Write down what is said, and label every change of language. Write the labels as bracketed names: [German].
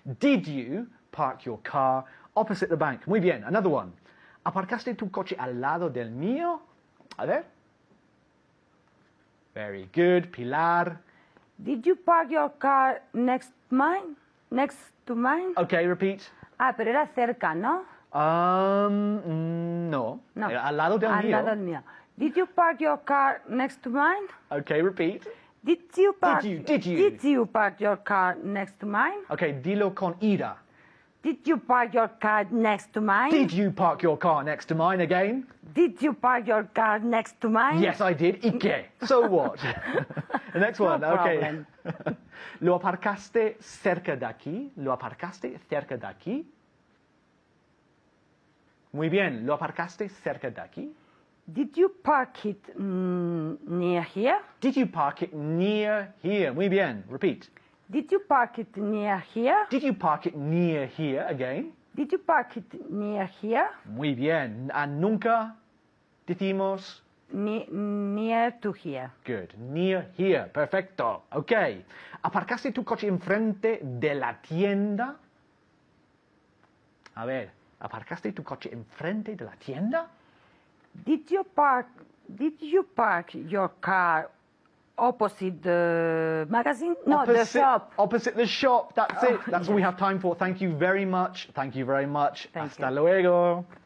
[English] Did you park your car opposite the bank? [Spanish] Muy bien. [English] Another one. [Spanish] ¿Aparcaste tu coche al lado del mío? A ver. [English] Very good. Pilar. Did you park your car next to mine? Okay, repeat. [Spanish] Ah, pero era cerca, ¿no? No. No. Al lado del Al mío. lado del mío. [English] Did you park your car next to mine? Okay, repeat. Did you park your car next to mine? [Spanish] Okay, dilo con ira. [English] Did you park your car next to mine? Did you park your car next to mine again? Did you park your car next to mine? Yes, I did. [Spanish] ¿Y qué? [English] So what? The next one. No Okay. problem. [Spanish] ¿Lo aparcaste cerca de aquí? ¿Lo aparcaste cerca de aquí? Muy bien. ¿Lo aparcaste cerca de aquí? [English] Did you park it near here? Did you park it near here? [Spanish] Muy bien. [English] Repeat. Did you park it near here? Did you park it near here again? Did you park it near here? [Spanish] Muy bien. And nunca decimos [English] Near to here. good. Near here. Perfecto. Okay. [Spanish] ¿Aparcaste tu coche enfrente de la tienda? A ver. ¿Aparcaste tu coche enfrente de la tienda? [English] Did you park your car opposite the magazine? No, the shop. Opposite the shop. That's it. That's all we have time for. Thank you very much. Thank you very much. Thank [Spanish] Hasta [English] you. [Spanish] luego.